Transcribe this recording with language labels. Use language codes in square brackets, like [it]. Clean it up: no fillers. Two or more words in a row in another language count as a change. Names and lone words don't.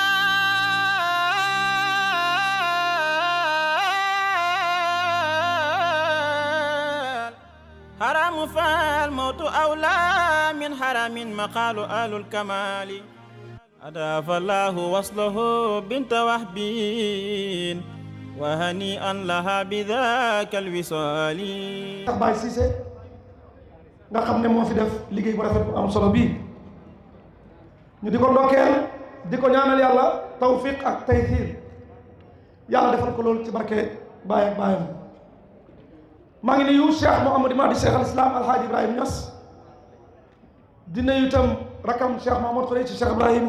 [ar] حرام فالموت أولى من حرام مقال آل الكمال أضاف الله وصله بنت وهبين وهنيئا لها بذاك الوصال [wo] nga xam ne moo fi def liggéey bu rafet bu am solo bii ñu di ko ndokkeel di ko ñaanal yàlla tawfiq ak taysiir yàlla defal ko loolu ci barke baay ak baayam maa ngi nuyu Cheikh Mouhamadou Mahdi Cheikh al Islam Alhaji Ibrahim Niass di nuyu itam rakam Cheikh Mahamadou Khourey ci Cheikh Ibrahim